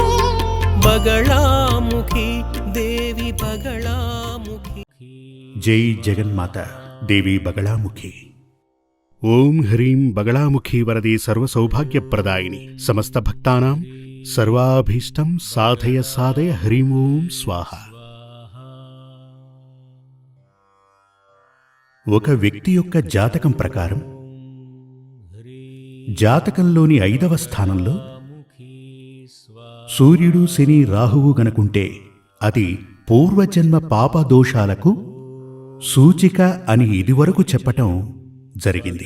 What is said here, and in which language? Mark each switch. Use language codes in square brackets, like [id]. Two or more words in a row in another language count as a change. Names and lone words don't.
[hi] बगलामुखी देवी बगलामुखी। जय जगन्माता देवी बगलामुखी। [sa] ओम ह्रीं बगलामुखी वरदे सर्वसौभाग्यप्रदायिनि समस्त भक्तानां सर्वाभीष्टं साधय साधय ह्रीं ओं स्वाहा। [te] ఒక వ్యక్తి యొక్క జాతకం ప్రకారం జాతకంలోని 5వ స్థానంలో సూర్యుడు శని రాహువు గనుకుంటే అది పూర్వజన్మ పాప దోషాలకు సూచిక అని ఇదివరకు చెప్పటం జరిగింది.